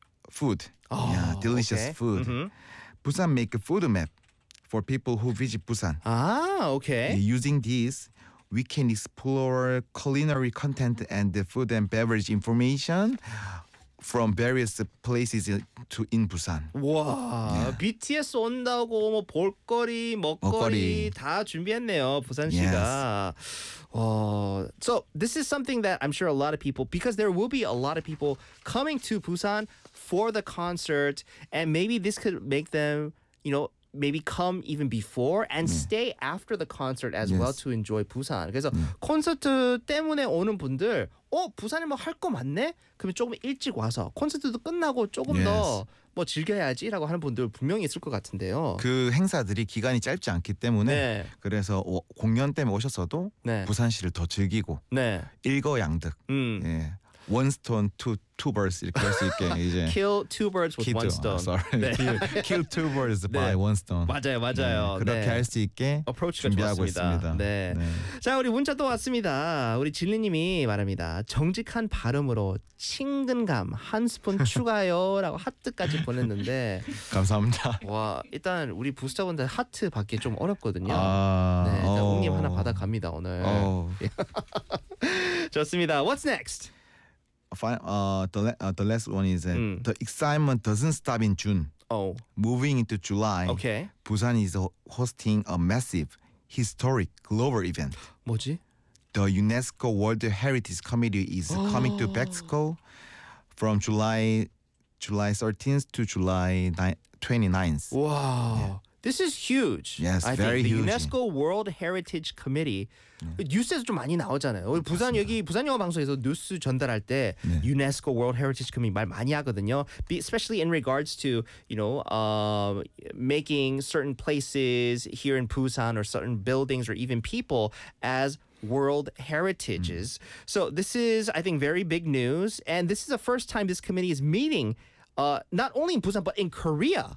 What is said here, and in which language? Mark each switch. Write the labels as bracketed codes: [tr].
[en] food. Oh, yeah, delicious okay. food. Mm-hmm. Busan make a food map for people who visit Busan. Ah, okay. Using this, we can explore culinary content and the food and beverage information from various places to in Busan. 와, yeah. [ko] BTS 온다고 뭐 볼거리, 먹거리 다 준비했네요, 부산 씨가. [en] Yes. So this is something that I'm sure a lot of people, because there will be a lot of people coming to Busan for the concert, and maybe this could make them, you know, maybe come even before and yeah. stay after the concert as yes. well to enjoy Busan. [ko] 그래서 yeah. 콘서트 때문에 오는 분들, 어, 부산에 뭐 할 거 많네? 그러면 조금 일찍 와서 콘서트도 끝나고 조금 yes. 더 뭐 즐겨야지라고 하는 분들 분명히 있을 것 같은데요. 그 행사들이 기간이 짧지 않기 때문에 네. 그래서 공연 때문에 오셨어도 네. 부산시를 더 즐기고 네. 일거양득. 예. [en] One stone, two birds [ko] 이렇게 할 수 있게 이제 [en] kill two birds with one stone. Sorry, 네. kill two birds 네. by one stone. [ko] 맞아요, 맞아요. 네. 그렇게 네. 할 수 있게 approach 준비하고 좋았습니다. 있습니다. 네. 네. 자, 우리 문자 또 왔습니다. 우리 진리님이 말합니다. 정직한 발음으로 친근감 한 스푼 추가요라고 하트까지 보냈는데 감사합니다. 와, 일단 우리 부스터분들 하트 받기 좀 어렵거든요. 아, 네, 웅님 하나 받아갑니다 오늘. 좋습니다. [en] What's next? The last one is the excitement doesn't stop in June. Oh, moving into July. Okay, Busan is hosting a massive, historic global event. [ko] 뭐지? [en] The UNESCO World Heritage Committee is coming to Mexico from July 13th to July 29th. Wow, yeah. This is huge. Yes, I very think. Huge. The UNESCO World Heritage Committee. [ko] 뉴스에서 좀 많이 나오잖아요. 우리 부산 맞습니다. 여기 부산 영화 방송에서 뉴스 전달할 때 네. UNESCO World Heritage Committee 말 많이 하거든요. [en] Especially in regards to, you know, making certain places here in Busan or certain buildings or even people as world heritages. So this is, I think, very big news. And this is the first time this committee is meeting not only in Busan, but in Korea.